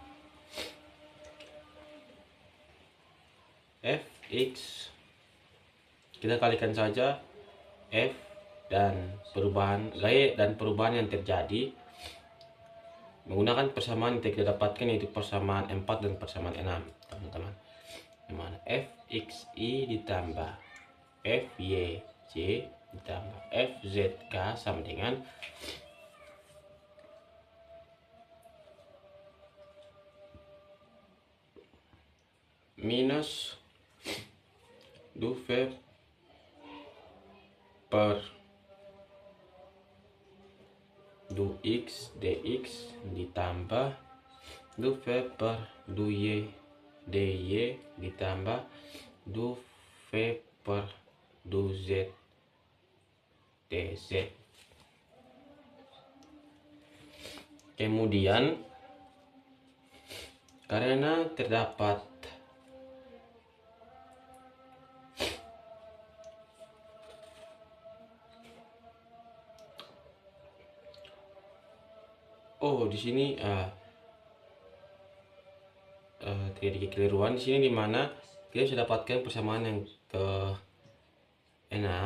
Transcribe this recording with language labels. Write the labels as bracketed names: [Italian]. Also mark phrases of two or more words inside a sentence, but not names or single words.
[Indonesian] fx, kita kalikan saja f dan perubahan gaya dan perubahan yang terjadi menggunakan persamaan yang kita dapatkan, yaitu persamaan 4 dan persamaan 6 teman-teman, dimana fxi ditambah fyj ditambah fzk sama dengan minus du v per du x dx ditambah du v per du y dy ditambah du v per du z dz. Kemudian karena terdapat di sini terjadi kekeliruan di sini, dimana kita bisa dapatkan persamaan yang ke-6,